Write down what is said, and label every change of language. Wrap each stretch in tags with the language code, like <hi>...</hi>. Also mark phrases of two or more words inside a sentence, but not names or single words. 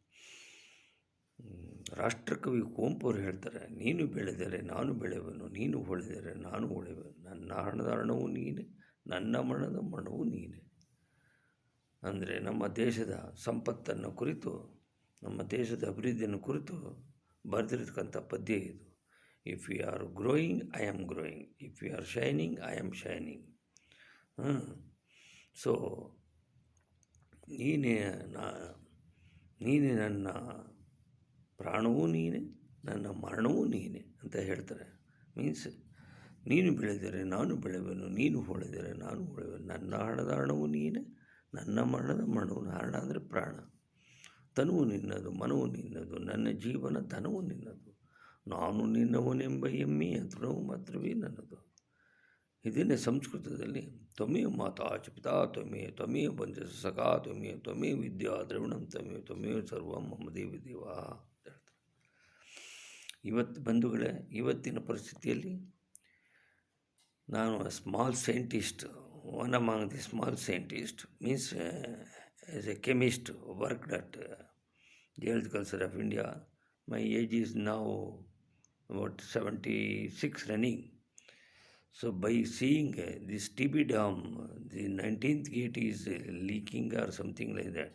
<kn>ರಾಷ್ಟ್ರಕವಿ ಕುವೆಂಪು ಅವರು ಹೇಳ್ತಾರೆ, ನೀನು ಬೆಳೆದರೆ ನಾನು ಬೆಳೆಯುವನು, ನೀನು ಹೊಳೆದರೆ ನಾನು ಹೊಳೆಯುವನು, ನನ್ನ ಹಣದ ಹಣವು ನೀನೆ, ನನ್ನ ಮಣದ ಮಣವು ನೀನೆ. ಅಂದರೆ ನಮ್ಮ ದೇಶದ ಸಂಪತ್ತನ್ನು ಕುರಿತು, ನಮ್ಮ ದೇಶದ ಅಭಿವೃದ್ಧಿಯನ್ನು ಕುರಿತು ಬರೆದಿರ್ತಕ್ಕಂಥ ಪದ್ಯ ಇದು.</kn> <en>If you are growing, I am growing, if you are shining, I am shining.</en> <kn>ಸೊ ನೀನೇ ನನ್ನ ಪ್ರಾಣವೂ ನೀನೆ, ನನ್ನ ಮರಣವೂ ನೀನೆ ಅಂತ ಹೇಳ್ತಾರೆ. ಮೀನ್ಸ್ ನೀನು ಬೆಳೆದರೆ ನಾನು ಬೆಳೆಯುವೆನು, ನೀನು ಹೊಳೆದರೆ ನಾನು ಹೊಳೆಯುವೆನು, ನನ್ನ ಹಣದ ಹಣವು ನೀನೆ, ನನ್ನ ಮರಣದ ಮರಣವು. ಹಣ ಅಂದರೆ ಪ್ರಾಣ, ತನುವು ನಿನ್ನದು, ಮನವು ನಿನ್ನದು, ನನ್ನ ಜೀವನ ಧನವು ನಿನ್ನದು, ನಾನು ನಿನ್ನವನೆಂಬ ಹೆಮ್ಮೆಯ ತೃಣವು ಮಾತ್ರವೇ ನನ್ನದು. ಇದನ್ನೇ ಸಂಸ್ಕೃತದಲ್ಲಿ</kn> <sa>ತ್ವಮೇವ ಮಾತಾ ಚ ಪಿತಾ ತ್ವಮೇವ, ತ್ವಮೇವ ಬಂಧುಶ್ಚ ಸಖಾ ತ್ವಮೇವ, ತ್ವಮೇವ ವಿದ್ಯಾ ದ್ರವಿಣಂ ತ್ವಮೇವ, ತ್ವಮೇವ ಸರ್ವಂ ಮಮ ದೇವ ದೇವ</sa> <kn>ಅಂತ ಹೇಳ್ತಾರೆ. ಇವತ್ತು ಬಂಧುಗಳೇ, ಇವತ್ತಿನ ಪರಿಸ್ಥಿತಿಯಲ್ಲಿ ನಾನು</kn> <en>small scientist, one among the small scientists, means as a chemist worked at Geological Survey of India. My age is now about 76 running. So by seeing this TB dam, the 19th gate is leaking or something like that.</en>